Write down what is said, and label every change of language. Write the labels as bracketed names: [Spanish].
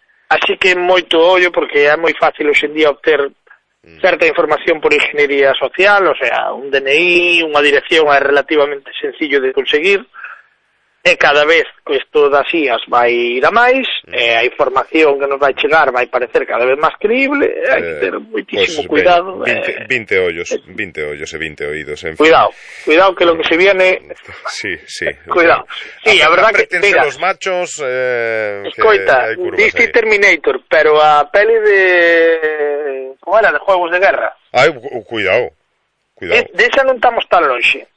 [Galician] Así que moito ollo, porque é moi fácil hoxendía obter certa información por ingeniería social, o sea, un DNI, unha dirección é relativamente sencillo de conseguir, e cada vez que isto das IAS vai ir a máis, e a información que nos vai chegar vai parecer cada vez máis creíble, hai que ter moitísimo cuidado. 20 ollos e 20 oídos, en fin. [Spanish] Cuidado que lo que se viene... Sí. Cuidado. Sí, a verdad que... Mira, los machos... [Galician] escoita, diste Terminator, pero a peli de... [Spanish] ¿Cómo era? De Juegos de Guerra. Ay, cuidado. [Galician] De esa non estamos tan lonxe,